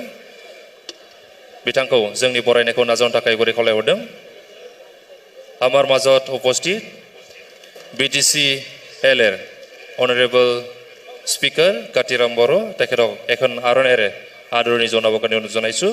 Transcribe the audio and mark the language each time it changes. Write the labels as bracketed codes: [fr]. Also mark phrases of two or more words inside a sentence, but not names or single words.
[brx] बिथांखौ जोंनि बरायनायखौ नाजावनो थाखाय गुरै खावलायहरदों. [as] আমাৰ মাজত উপস্থিত BTC LR [en] Honorable Speaker [as] Katiram Boro তেখেতক এখন আৰ'নাইৰে আদৰণি জনাবৰ কাৰণে অনুৰোধ জনাইছো.